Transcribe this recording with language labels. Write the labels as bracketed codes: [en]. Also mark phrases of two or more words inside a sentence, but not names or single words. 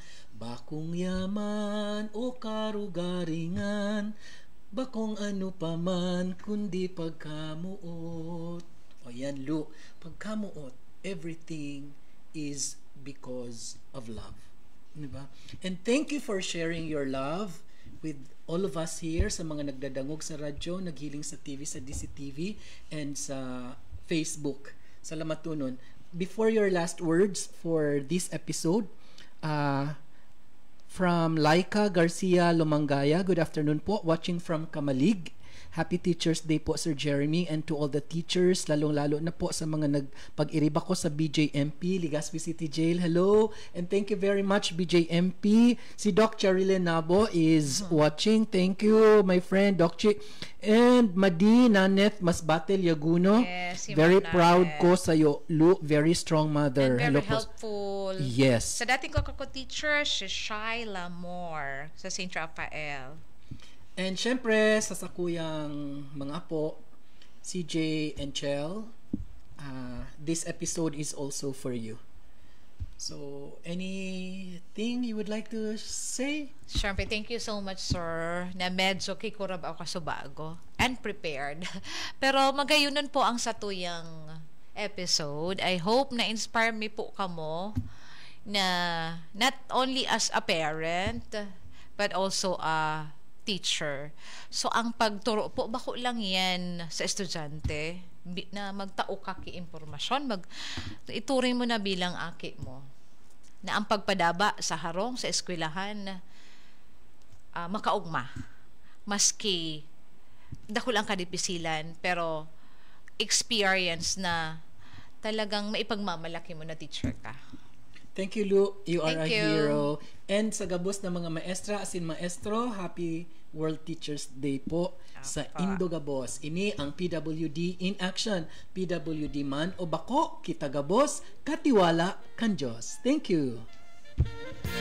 [bik] Bakong yaman o karugaringan, bakong ano paman kundi pagkamuot. O yan, Luke. Pagkamuot, [en] everything is because of love. Diba? And thank you for sharing your love with all of us here, [bik] sa mga nagdadangog sa radyo, naghiling sa TV, sa DCTV, and sa Facebook. Salamat tunon. [en] Before your last words for this episode, from Laika Garcia Lumangaya, good afternoon po, watching from Kamalig. Happy Teachers Day po, Sir Jeremy, and to all the teachers, [bik] lalong-lalo na po sa mga nagpag-iriba ko sa BJMP, Legazpi City Jail. [en] Hello, and thank you very much, BJMP. Si Doc Charile Nabo is watching. Thank you, my friend, Doc Chi. And Madi Naneth Masbatel Yaguno. Yes, very proud [bik] ko sa iyo, [en] Lu. Very strong mother. And very helpful. Yes. [bik] Sa dating ko teacher, si Shyla Moore sa St. Raphael. And syempre, sa sakuyang mga apo, [en] CJ and Chel, this episode is also for you. So, anything you would like to say? Syempre, thank you so much, [bik] sir, na medyo kikurab ako kasubago [en] and prepared. [bik] Pero magayunan po ang satuyang episode. [en] I hope na inspire me [bik] po kamo na [en] not only as a parent, but also a teacher. So, [bik] ang pagturo po, bako lang yan sa estudyante na magtao ka ki impormasyon, ituring mo na bilang aki mo. Na ang pagpadaba sa harong, sa eskwelahan, makaugma. Maski, dako lang kadipisilan, pero experience na talagang maipagmamalaki mo na teacher ka. [en] Thank you, Lu. You are a hero. [bik] And sa gabos na mga maestra, asin maestro, [en] happy World Teachers Day [bik] po sa Indo Gabos. Ini ang PWD [en] in action. [bik] PWD man o bako, kita gabos, katiwala kan Diyos. [en] Thank you.